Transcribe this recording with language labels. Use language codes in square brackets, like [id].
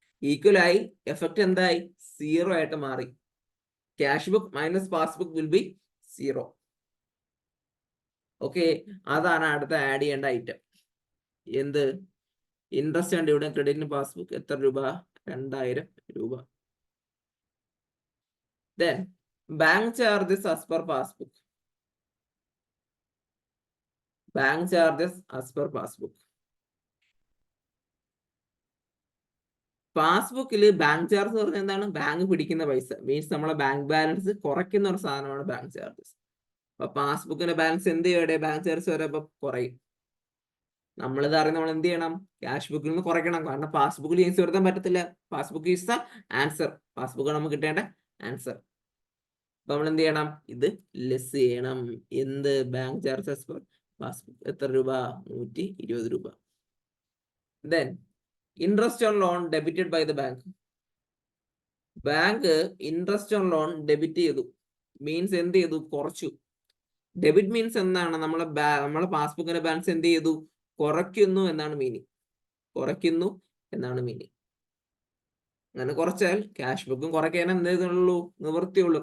[ml] Equal ആയി. Effect എന്തായി? 0 ആയിട്ട് മാറി. Cash book minus passbook [en] Will be 0. [ml] Okay, അതാണ് അടുത്ത ആഡ് ചെയ്യേണ്ട ഐറ്റം. എന്ത്? ഇൻട്രസ്റ്റ് ആൻഡ് ഡിവിഡന്റ് ക്രെഡിറ്റിന് പാസ്ബുക്ക് എത്ര രൂപ? 2000 രൂപ. [en] Then bank charges as per passbook. Bank charges as per passbook. [ml] പാസ്ബുക്കിൽ bank charge എന്ന് പറഞ്ഞാൽ എന്താണ്? ബാങ്ക് പിടിക്കുന്ന പൈസ, മീൻസ് നമ്മളെ ബാങ്ക് ബാലൻസ് കുറയ്ക്കുന്ന ഒരു സാധനമാണ് ബാങ്ക് ചാർജസ്. അപ്പൊ പാസ്ബുക്കിന്റെ ബാലൻസ് എന്ത് ചെയ്യട്ടെ? ബാങ്ക് ചാർജ് വരുമ്പോ കുറയും. നമ്മളിത് അറിയാം, നമ്മൾ എന്ത് ചെയ്യണം? ക്യാഷ് ബുക്കിൽ നിന്ന് കുറയ്ക്കണം. കാരണം പാസ്ബുക്കിൽ ചേഞ്ച് വരുത്താൻ പറ്റത്തില്ല. [en] Passbook is the answer. [ml] Passbook നമുക്ക് കിട്ടേണ്ട ആൻസർ. അപ്പൊ നമ്മൾ എന്ത് ചെയ്യണം? ഇത് ലെസ് ചെയ്യണം. എന്ത്? ബാങ്ക് ചാർജസ് പെർ പാസ്ബുക്ക് എത്ര രൂപ? 120 രൂപ. [en] Then interest on loan debited by the bank. [ml] Bank interest on loan debit ചെയ്തു, മീൻസ് എന്ത് ചെയ്തു? കുറച്ചു. ഡെബിറ്റ് മീൻസ് എന്താണ്? നമ്മളെ പാസ്ബുക്കിന്റെ ബാലൻസ് എന്ത് ചെയ്തു? കുറയ്ക്കുന്നു എന്നാണ് മീനിങ്. കുറയ്ക്കുന്നു എന്നാണ് മീനിങ്. അങ്ങനെ കുറച്ചാൽ ക്യാഷ് ബുക്കും കുറയ്ക്കാൻ എന്തേതുള്ളൂ? നിവൃത്തിയുള്ളൂ.